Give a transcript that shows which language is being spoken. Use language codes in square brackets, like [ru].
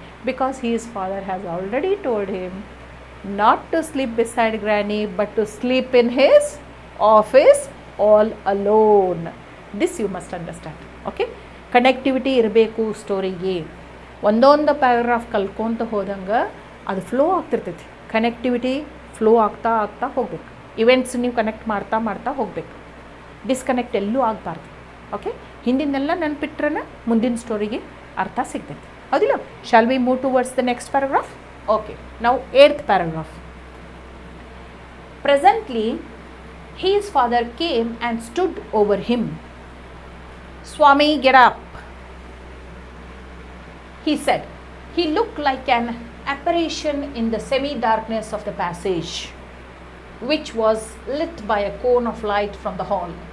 [en] Because his father has already told him not to sleep beside Granny but to sleep in his office all alone. This you must understand. [kn] Okay? Connectivity ಇರಬೇಕು ಸ್ಟೋರಿಗೆ. ಒಂದೊಂದು paragraph ಕಲ್ಕೊಂತ ಹೋದಂಗೆ ಅದು flow ಆಗ್ತಿರ್ತೈತಿ. Connectivity flow ಆಗ್ತಾ ಹೋಗ್ಬೇಕು. Events ನೀವು connect ಮಾಡ್ತಾ ಹೋಗಬೇಕು. Disconnect ಎಲ್ಲೂ ಆಗಬಾರ್ದು. ಓಕೆ, ಹಿಂದಿನೆಲ್ಲ ನೆನ್ಪಿಟ್ರೆ ಮುಂದಿನ ಸ್ಟೋರಿಗೆ ಅರ್ಥ ಸಿಗ್ತೈತಿ. ಹೌದಿಲ್ಲ? [en] Shall we move towards the next paragraph? Okay, [kn] ನಾವು [en] 8th paragraph. Presently, his father came and stood over him. Swami, get up, he said. He looked like an apparition in the semi-darkness of the passage, which was lit by a cone of light from the hall.